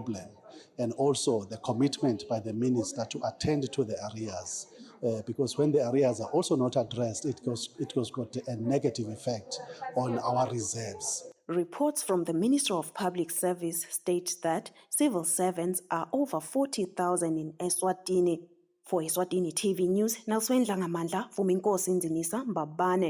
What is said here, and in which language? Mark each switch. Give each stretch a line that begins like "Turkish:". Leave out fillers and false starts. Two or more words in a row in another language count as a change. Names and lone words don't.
English: And also the commitment by the minister to attend to the arrears. because when the arrears are also not addressed, it goes got a negative effect on our reserves. Reports from the Ministry of Public Service state that civil servants are over 40,000 in Eswatini. For Eswatini TV News, Nelswen Langamandla, Fuminkosi Nzinisa Mbabane.